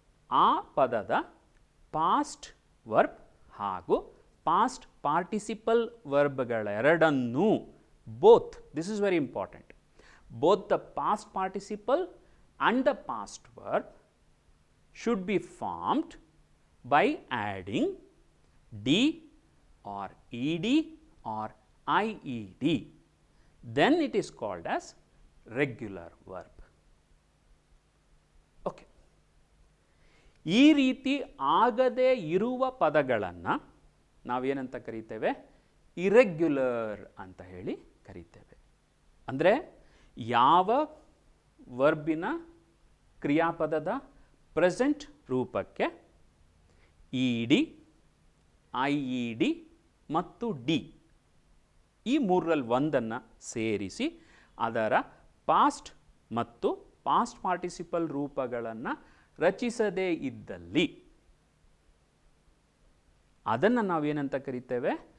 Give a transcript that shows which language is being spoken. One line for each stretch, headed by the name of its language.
Kannada: ಆ ಪದದ past verb ಹಾಗೂ past participle ವರ್ಬ್ಗಳೆರಡನ್ನೂ,
English: Both, this is very important, both the past participle and the past verb should be formed by adding d or ed or ied. Then it is called as regular verb. Okay.
Kannada: ಈ ರೀತಿ ಆಗದೇ ಇರುವ ಪದಗಳನ್ನು ನಾವೇನಂತ ಕರೀತೇವೆ? Irregular ಅಂತ ಹೇಳಿ ಕರೀತೇವೆ. ಅಂದರೆ ಯಾವ ವರ್ಬಿನ ಕ್ರಿಯಾಪದದ ಪ್ರೆಸೆಂಟ್ ರೂಪಕ್ಕೆ E D, I E D ಮತ್ತು ಡಿ ಈ ಮೂರರಲ್ಲಿ ಒಂದನ್ನು ಸೇರಿಸಿ ಅದರ ಪಾಸ್ಟ್ ಮತ್ತು ಪಾಸ್ಟ್ ಪಾರ್ಟಿಸಿಪಲ್ ರೂಪಗಳನ್ನು ರಚಿಸದೇ ಇದ್ದಲ್ಲಿ ಅದನ್ನು ನಾವೇನಂತ ಕರಿತೇವೆ?